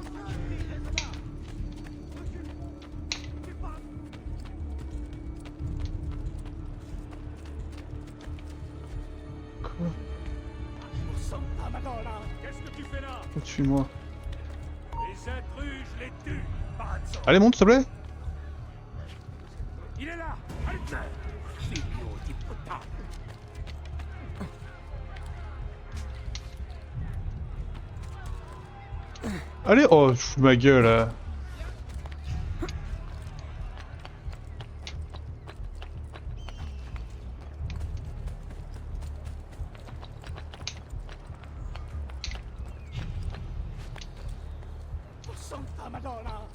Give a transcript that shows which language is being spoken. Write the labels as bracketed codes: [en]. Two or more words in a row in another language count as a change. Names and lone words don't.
[fr] Quoi? [it] Santa Madonna, [fr] qu'est-ce que tu fais là? Au-dessus de moi. Les intrus, je les tue. Pazzo. Allez, monte, s'il te plaît. Il est là. Halte. [it] Figlio di puttana. [fr] Allez, oh, je fous de ma gueule là. [it] Santa Madonna.